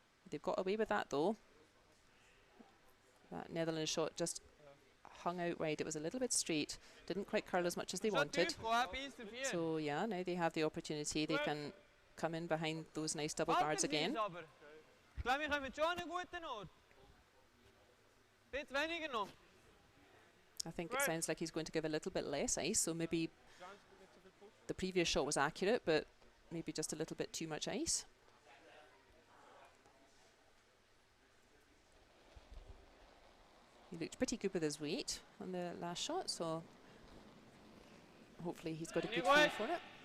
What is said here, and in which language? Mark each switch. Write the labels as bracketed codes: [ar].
[en] They've got away with that though. That Netherlands shot just hung out wide. It was a little bit straight. Didn't quite curl as much as they wanted. So yeah, now they have the opportunity. They can come in behind those nice double guards again. [de] Ich glaube, wir kommen schon an einen guten Ort. Bisschen weniger noch. [en] I think it sounds like he's going to give a little bit less ice, so maybe the previous shot was accurate, but maybe just a little bit too much ice. He looked pretty good with his weight on the last shot, so hopefully he's got a good feel for it.